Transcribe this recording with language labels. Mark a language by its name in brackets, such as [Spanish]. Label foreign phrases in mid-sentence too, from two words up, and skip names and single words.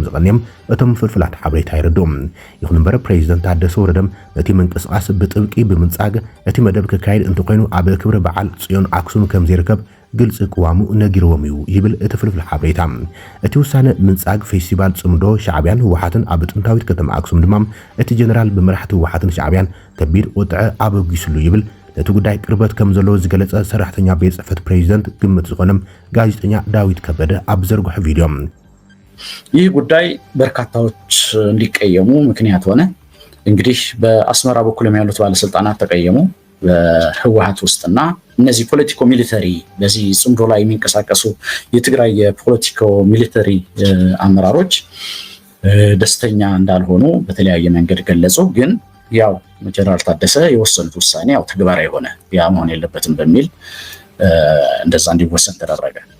[Tigrinya] ዝቐንዮም እቶም ፍልፍላት ሓበሬታ ይርድኦም ይኹን እምበር ፕሬዚደንት ታደሰ ወረደም እቲ ምንቅስቓስ ብጥብቂ ብምንጻግ እቲ መደብ ክካየድ እንተኮይኑ ኣብ ክብሪ በዓል ጽዮን ኣክሱም ከም ዘይርከብ ግልጽ ቅዋሙ ነጊርዎም እዩ ይብል እቲ ፍልፍል ሓበሬታ እቲ ውሳነ ምንጻግ ፌስቲቫል ጽምዶ ሻዕብያን ህወሓትን ኣብ ጥንታዊት ከተማ ኣክሱም ድማ እቲ ጀነራል ብመራሕቲ ህወሓትን ሻዕብያን ከቢድ ቁጥዐ ኣበጊስሉ ይብል ነቲ ጉዳይ ቅርበት ከም ዘለዎ ዝገለጸ ሰራሕተኛ ቤት ጽሕፈት ፕሬዚደንት ግምት ዝኾነም ጋዜጠኛ ዳዊት ከበደ ኣብ ዘርግሖ ቪድዮ [Amharic] ይህ ጉዳይ በርካታዎች እንዲቀየሙ ምክንያት ሆነ። እንግዲህ በአስመራ በኩልም ያሉት ባለስልጣናት ተቀየሙ። በህወሓት ውስጥና እነዚህ [English] politico military [Amharic] በዚህ ጽምዶ ላይ የሚንቀሳቀሱ የትግራይ የፖለቲኮ ሚሊተሪ አመራሮች ደስተኛ እንዳልሆኑ በተለያየ መንገድ ገለጹ። ግን ያው ጀነራል ታደሰ የወሰኑት ውሳኔ ያው ተግባራዊ ሆነ። ያ መሆን የለበትም በሚል እንደዛ እንዲወሰን ተደረገ።